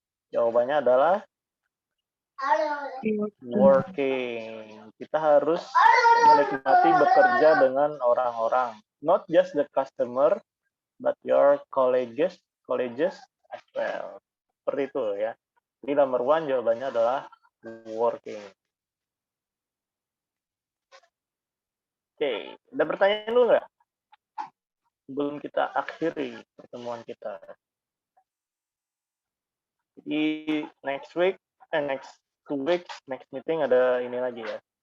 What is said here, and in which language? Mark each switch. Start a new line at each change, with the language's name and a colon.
Indonesian: Jawabannya adalah working. Kita harus menikmati bekerja dengan orang-orang.
English: Not just the customer, but your colleagues as well.
Indonesian: Seperti itu ya. Jadi nomor one jawabannya adalah working. Oke, ada pertanyaan dulu nggak? Sebelum kita akhiri pertemuan kita. Jadi
English: next week, next 2 weeks, next meeting
Indonesian: ada ini lagi ya.